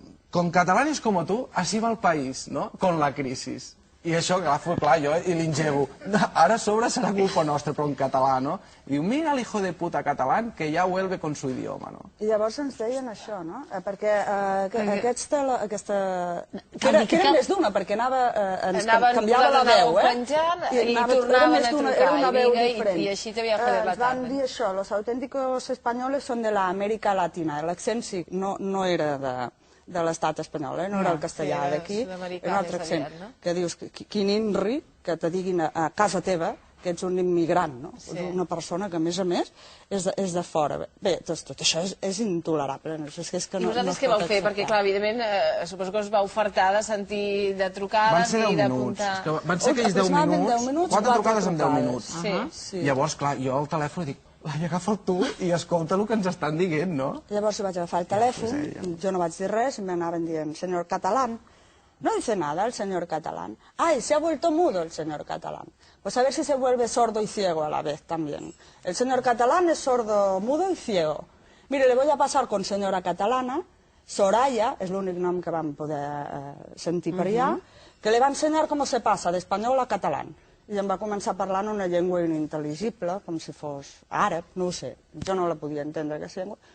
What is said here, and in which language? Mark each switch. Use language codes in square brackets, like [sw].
[es] Con catalanes como tú, así va el país, ¿no? Con la crisis. [ca] I això, agafo, clar, jo, i l'ingego. Ara a sobre serà culpa nostra, però en català, no? I diu, mira l' [es] hijo de puta [ca] català, que ja [es] vuelve con su idioma, [ca] no? I llavors ens deien això, no? Perquè aquesta... Que era més d'una, perquè canviava la veu, i tornaven a trucar, i així t'havia joder la tarda. Ens van dir això, [es] los auténticos españoles son de la América Latina. [ca] L'accent sí, no era de l'estat espanyol, no era el castellà d'aquí, era un altre accent, que dius, quin inri que te diguin a casa teva que ets un immigrant, no? Una persona que, a més, és de fora. Bé, tot això és intolerable. I vosaltres què vau fer? Perquè, clar, evidentment, suposo que us va ofertar de sentir de trucades i d'apuntar... Van ser aquells 10 minuts, 4 trucades en 10 minuts. Llavors, clar, jo al telèfon dic, i agafa'l tu i escolta el que ens estan dient, no? Llavors vaig agafar el telèfon, jo no vaig dir res, m'anaven dient, [es] senyor catalán. No dice nada el señor catalán. Ay, se ha vuelto mudo el señor catalán. Pues a ver si se vuelve sordo y ciego a la vez también. El señor catalán es sordo, mudo y ciego. Mire, le voy a pasar con señora catalana, [ca] Soraya, és l'únic nom que vam poder sentir per allà, que le va ensenyar com se passa d'espanyol a català. I em va començar parlant una llengua inintel·ligible, com si fos àrab, no ho sé, jo no la podia entendre, aquesta llengua.